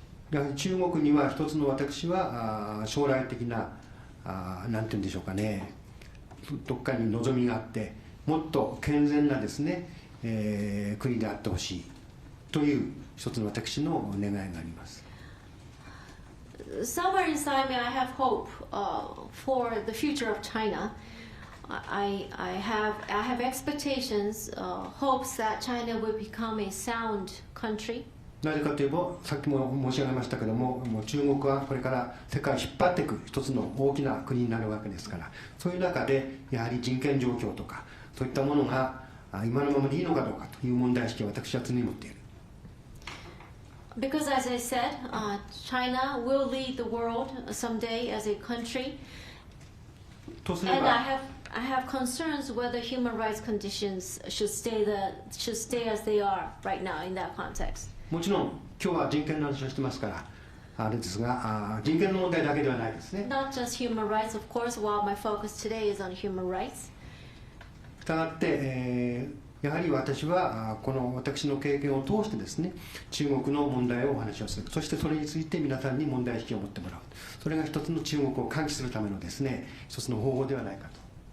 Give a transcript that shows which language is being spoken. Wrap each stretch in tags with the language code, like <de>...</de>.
<ja>やはり中国には一つの私は将来的ななんて言うんでしょうかねどっかに望みがあってもっと健全なですね、国であってほしいという一つの私の願いがあります。</ja> <en>Somewhere inside me, I have hope for the future of China. I have expectations, hopes that China will become a sound country.</en> <ja>なぜかといえばさっきも申し上げましたけども中国はこれから世界を引っ張っていく一つの大きな国になるわけですからそういう中でやはり人権状況とかそういったものが今のままでいいのかどうかという問題意識を私は常に持っている。</ja> <en>Because as I said, China will lead the world someday as a country.</en> <ja>とすれ</ja> <en>And</en> <ja>ば</ja> <en>I have concerns whether human rights conditions should stay as they are right now in that context.</en> <ja>もちろん今日は人権の話をしてますからあれですが人権の問題だけではないですね。</ja> <en>Not just human rights, of course, while my focus today is on human rights.</en> <ja>したがって、やはり私はこの私の経験を通してですね中国の問題をお話をするそしてそれについて皆さんに問題意識を持ってもらうそれが一つの中国を喚起するためのですね一つの方法ではないかと。</ja>